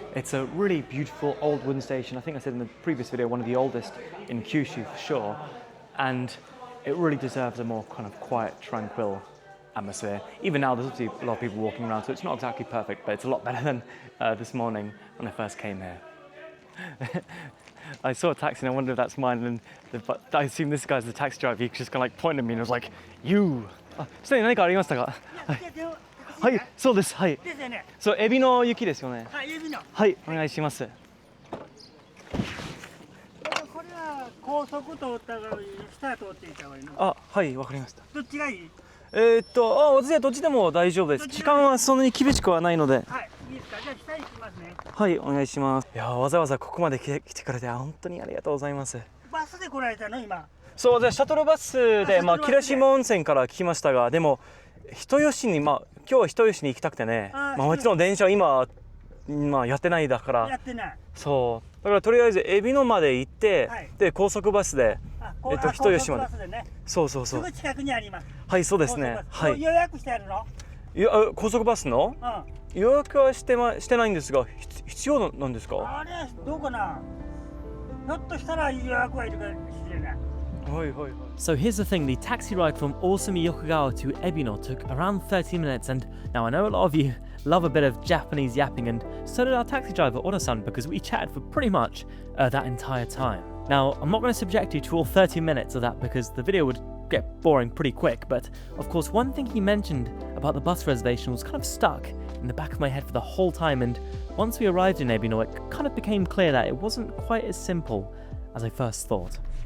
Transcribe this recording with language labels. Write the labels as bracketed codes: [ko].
[en] It's a really beautiful old wooden station. I think I said in the previous video, one of the oldest in Kyushu for sure, and it really deserves a more kind of quiet, tranquil atmosphere. Even now there's obviously a lot of people walking around, so it's not exactly perfect, but it's a lot better than this morning when I first came here. I saw a taxi and I wondered if that's mine, and I assume this guy's the taxi driver. He just kind of like pointed at me and was like, "You." [ja] すでに何かありましたか？はい、そうです。はい。ですよね。そう、エビの雪ですよね。はい、エビの。はい、お願いします。これは高速通った方がいい、下通っていった方がいいの。あ、はい、わかりました。どっちがいい？私はどっちでも大丈夫です。時間はそんなに厳しくはないので。はい、いいですか。じゃあ下行きますね。はい、お願いします。いや、わざわざここまで来てくれて本当にありがとうございます。バスで来られたの今？そうで、シャトルバスで、霧島温泉から来ましたが、でも人吉に今日は人吉に行きたくてね。もちろん電車は今やってないだから。やってない。そう。だからとりあえず海老野まで行って、で高速バスで人吉まで。そうそうそう。すぐ近くにあります。はい、そうですね。はい。予約してあるの？高速バスの？予約はしてないんですが、必要なんですか？あれどうかな。ひょっとしたら予約はいるかもしれない。 [en] So here's the thing, the taxi ride from Osumi Yokogawa to Ebino took around 30 minutes, and now I know a lot of you love a bit of Japanese yapping, and so did our taxi driver Oda-san, because we chatted for pretty much that entire time. Now, I'm not going to subject you to all 30 minutes of that because the video would get boring pretty quick, but of course one thing he mentioned about the bus reservation was kind of stuck in the back of my head for the whole time, and once we arrived in Ebino, it kind of became clear that it wasn't quite as simple as I first thought.